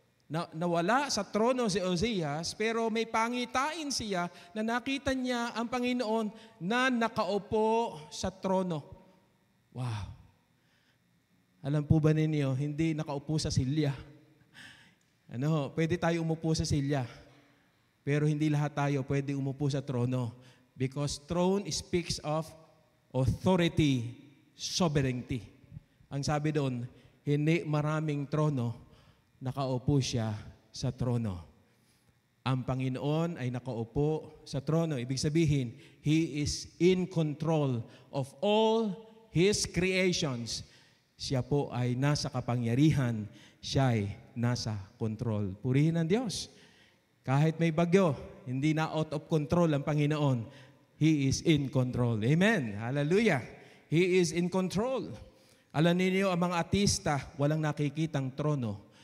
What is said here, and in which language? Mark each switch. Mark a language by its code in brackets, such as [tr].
[tl] Nawala sa trono si Ozias, pero may pangitain siya na nakita niya ang Panginoon na nakaupo sa trono. Wow! Alam po ba ninyo, hindi nakaupo sa silya. Pwede tayo umupo sa silya, pero hindi lahat tayo pwede umupo sa trono. [en] Because throne speaks of authority, sovereignty. [tl] Ang sabi doon, hindi maraming trono, nakaupo siya sa trono. Ang Panginoon ay nakaupo sa trono. Ibig sabihin, [en] He is in control of all His creations. [tl] Siya po ay nasa kapangyarihan. Siya ay nasa control. Purihin ang Diyos. Kahit may bagyo, hindi na [en] out of control [tl] ang Panginoon. [en] He is in control. Amen. Hallelujah. He is in control. [tl] Alam niyo, ang mga ateista, walang nakikitang trono.